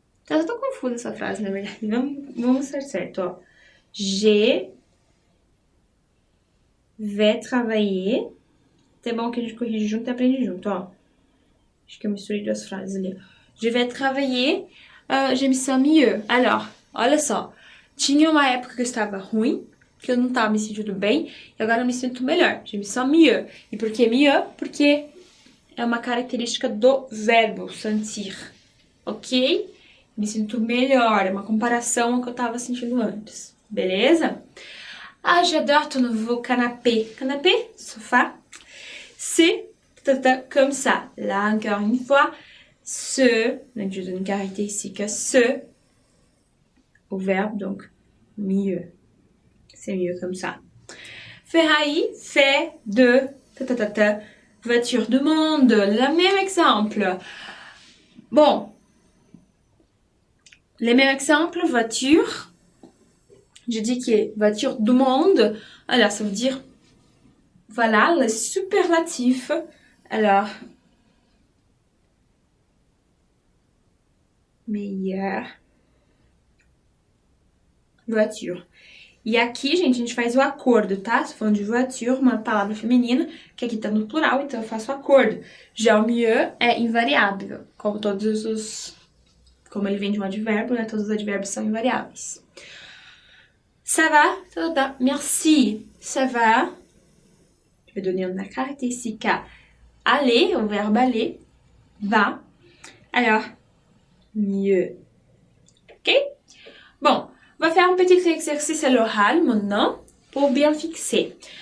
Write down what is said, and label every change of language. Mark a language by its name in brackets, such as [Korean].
[Portuguese] Eu tô confusa essa frase, na verdade. Vamos ser certo, ó. [French] Je vais travailler. [Portuguese] É bom que a gente corrige junto e aprende junto, ó. Acho que eu misturei duas frases ali. [French] Je vais travailler, je me sens mieux. Alors, [Portuguese] olha só. Tinha uma época que eu estava ruim, que eu não estava me sentindo bem, e agora eu me sinto melhor. [French] Je me sens mieux. [Portuguese] E por que mieux? Porque é uma característica do verbo sentir. Ok? Me sinto melhor. É uma comparação ao que eu estava sentindo antes. Beleza? [French] Ah, j'adore ton nouveau canapé. Canapé, sofá. C'est comme ça. Là, encore une fois, ce, donc je donne une caractéristique, ce, au verbe, donc mieux. C'est mieux comme ça. Ferraille fait de voiture de monde. Le même exemple. Bon. Les mêmes exemples, voiture. Je dis que est voiture du monde. Alors, ça veut dire, voilà, le superlatif. Alors, meilleure voiture. [Portuguese] E aqui, gente, a gente faz o acordo, tá? Se falando de voiture, uma palavra feminina, que aqui tá no plural, então eu faço o acordo. Já o mieux é invariável, como todos os... Como ele vem de um advérbio, né? Todos os advérbios são invariáveis. [French] Ça va? Ça va? Merci. Ça va? Je vais donner une caractéristique à aller, au verbe aller. Va. Alors, mieux. Ok? Bon, on va faire un petit exercice à l'oral maintenant pour bien fixer.